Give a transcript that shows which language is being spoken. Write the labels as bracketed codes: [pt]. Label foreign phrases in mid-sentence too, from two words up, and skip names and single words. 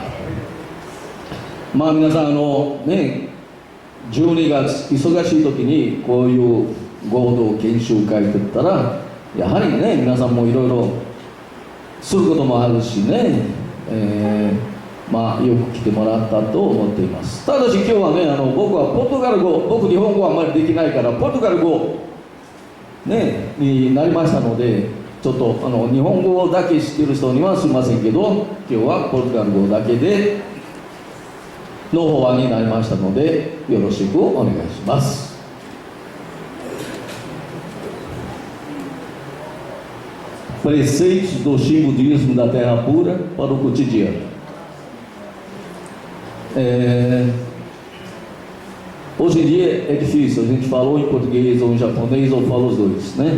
[ja] まあ皆さんね12月忙しい時にこういう合同研修会といったら、やはりね皆さんもいろいろすることもあるしね、まあよく来てもらったと思っています。ただし今日はね僕はポルトガル語、僕日本語はあまりできないからポルトガル語ねになりましたので、ちょっと日本語だけ知っている人にはすみませんけど、今日はポルトガル語だけでの法案になりましたので、よろしくお願いします。 [pt] Preceitos do Shinbudismo da Terra Pura para o cotidiano. Hoje em dia é difícil, a gente falou em português ou em japonês ou fala os dois, né?